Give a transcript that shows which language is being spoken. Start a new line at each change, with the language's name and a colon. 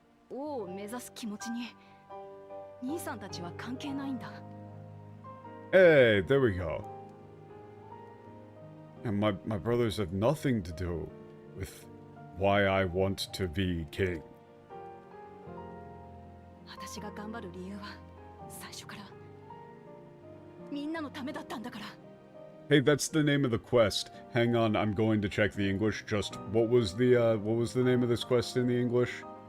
Japanese: 王を目指す気持ちに兄さんたちは関係ないんだ。
English: Hey, there we go. And my brothers have nothing to do with why I want to be king.
Japanese: 私が頑張る理由は最初からみんなのためだったんだから。
English: Hey, that's the name of the quest. Hang on, I'm going to check the English. Just what was the name of this quest in the English?